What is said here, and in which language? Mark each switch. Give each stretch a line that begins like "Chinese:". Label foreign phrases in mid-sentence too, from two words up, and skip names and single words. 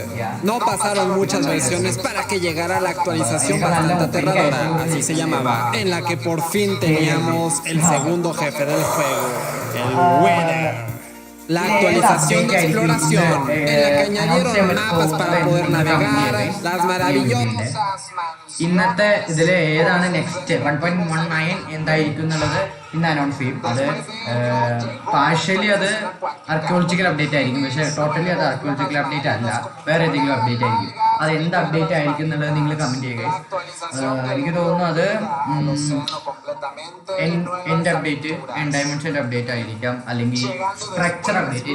Spanish: No pasaron muchas versiones para que llegara la actualización bastante aterradora, así se llamaba, en la que por fin teníamos el segundo jefe del juego, el Wither. La actualización de exploración, en la que añadieron mapas para poder navegar, las maravillosas.
Malayalam: ഇന്നത്തെ ഇതിൽ ഏതാണ് നെക്സ്റ്റ് 1.19 എന്തായിരിക്കും എന്നുള്ളത് ഇന്ന് അനൗൺസ് ചെയ്യും. അത് പാർഷ്യലി അത്
English: archaeological update
Malayalam: ആയിരിക്കും, പക്ഷേ ടോട്ടലി അത്
English: archaeological update
Malayalam: അല്ല, വേറെ ഏതെങ്കിലും അപ്ഡേറ്റ് ആയിരിക്കും. അത് എന്ത് അപ്ഡേറ്റ് ആയിരിക്കും എന്നുള്ളത് നിങ്ങൾ കമൻറ്റ് ചെയ്യുക. എനിക്ക് തോന്നുന്നു അത് എൻ്റെ അപ്ഡേറ്റ്, ഡയമണ്ട്സിൻ്റെ അപ്ഡേറ്റ് ആയിരിക്കാം, അല്ലെങ്കിൽ
English: structure update.